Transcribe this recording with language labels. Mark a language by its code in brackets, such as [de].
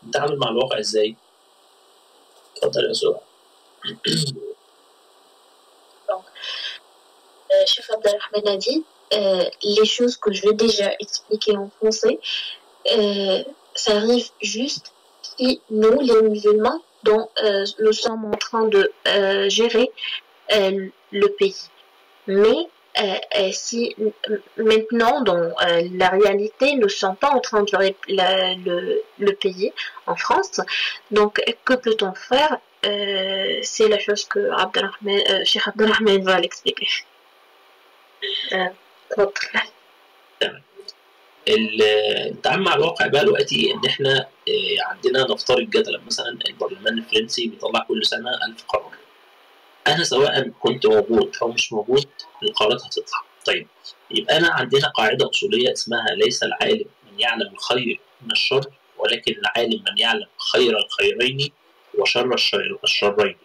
[ar] نتعامل مع الواقع ازاي؟ اتفضل يا سؤال. [fr] Cheikh Abdelrahman a dit les choses que je vais déjà expliquer en français, ça arrive juste si nous, les musulmans, dont nous sommes en train de gérer le pays. Mais si maintenant, dans la réalité, nous ne sommes pas en train de gérer le pays en France, donc que peut-on faire? C'est la chose que Cheikh Abdelrahman va l'expliquer. [ar] تمام. التعامل مع الواقع بقى دلوقتي ان احنا عندنا نفترض جدلا مثلا البرلمان الفرنسي بيطلع كل سنه 1000 قرار. انا سواء كنت موجود او مش موجود القرارات هتطلع. طيب يبقى انا عندنا قاعده اصوليه اسمها ليس العالم من يعلم الخير من الشر، ولكن العالم من يعلم خير الخيرين وشر الشرين.